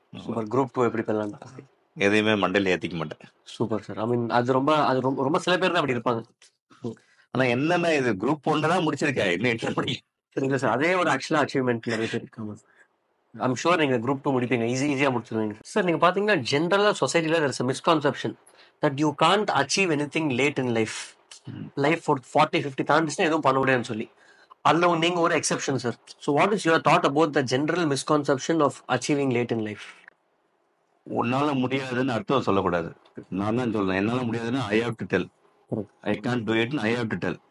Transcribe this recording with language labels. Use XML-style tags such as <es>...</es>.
<ta>Super. Group 2 எப்படி பண்ணலாம்? எதையுமே மண்டையில் ஏற்றிக்க மாட்டேன். Super sir.</ta> <en>I mean</en> <ta>அது ரொம்ப சில பேர் தான் அப்படி இருப்பாங்க. ஆனால் என்னென்ன இது குரூப் 1 தான் முடிச்சிருக்கேன், இன்னும் என்ன முடியும்? இல்லை சார், அதே ஒரு ஆக்சுவலாக அச்சீவ்மெண்ட் நிறைய பேர் இருக்காங்க.</ta> <en>I'm sure</en> <ta>நீங்கள் குரூப் 2 முடிப்பீங்க, ஈஸியாக முடிச்சிருவீங்க சார். நீங்கள் பார்த்தீங்கன்னா ஜென்ரலாக சொசைட்டியில்</ta> <en>there is a misconception that you can't achieve anything late in life.</en> <ta>Life ஒரு 40-50 தாண்டிச்சுன்னா எதுவும் பண்ண முடியாதுன்னு சொல்லி. அதில் நீங்கள் ஒரு exception sir.</ta> <en>So what is your thought about the general misconception of achieving late in life?</en> <ta>உன்னால முடியாதுன்னு அர்த்தம் சொல்லக்கூடாது. நான் தான் சொல்றேன், என்னால முடியாதுன்னா</ta> <en>I have to tell. I can't do it, I have to tell.</en>